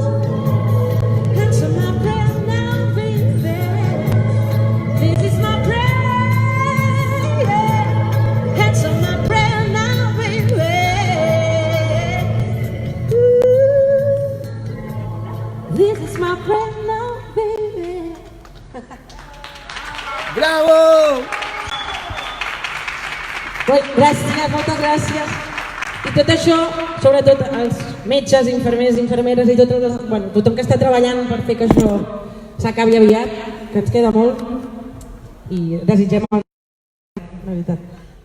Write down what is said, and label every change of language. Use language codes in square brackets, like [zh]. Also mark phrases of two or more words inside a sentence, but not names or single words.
[en] Answer my prayer now, baby. This is my prayer. Yeah. Answer my prayer now, baby. Ooh. This is my prayer now, baby. [ca] ¡Bravo! Gràcies, moltes gràcies. I tot això, sobretot els metges, infermers, infermeres i tothom que està treballant per fer que això s'acabi aviat, que ens queda molt, i desitgem la veritat.